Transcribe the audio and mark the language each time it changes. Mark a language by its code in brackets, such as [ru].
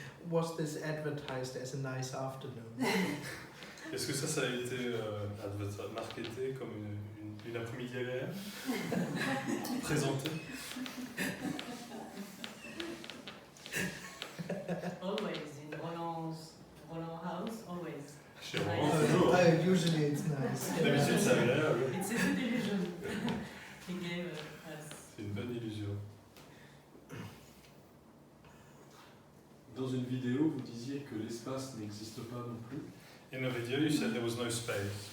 [en] Was this advertised as a nice afternoon? [fr] Est-ce que ça a été marketé comme une après-midi agréable? Présenté? [en] Always in Roland house, always. [fr] Chez Roland, toujours. [en] Usually it's nice. [fr] D'habitude c'est agréable. [en] It's a good illusion. He gave us. [fr] C'est une bonne illusion. Dans une vidéo, vous disiez que l'espace n'existe pas non plus. [en] In a video you said there was no space.